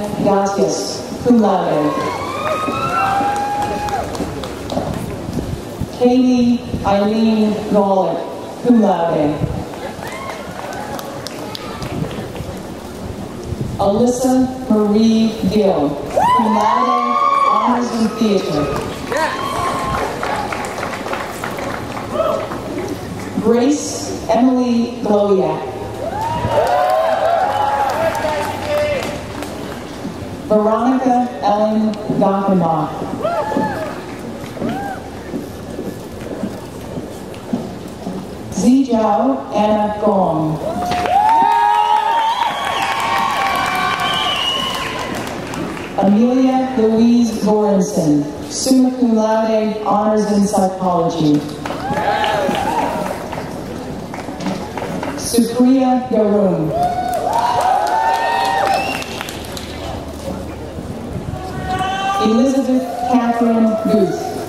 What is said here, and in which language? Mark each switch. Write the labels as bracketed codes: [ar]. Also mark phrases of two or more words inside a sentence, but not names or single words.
[en] Gatius, [la] cum laude. [en] Katie Eileen Golick, [la] cum laude. [en] Alyssa Marie Gill, [la] cum laude, [en] honors in theater. Grace Emily Gloyak. Veronica Ellen Gockenbach. Zijao Anna Gong. Amelia Louise Goranson, [la] summa cum laude, [en] honors in psychology. Supriya Garoon. Elizabeth Catherine Guth.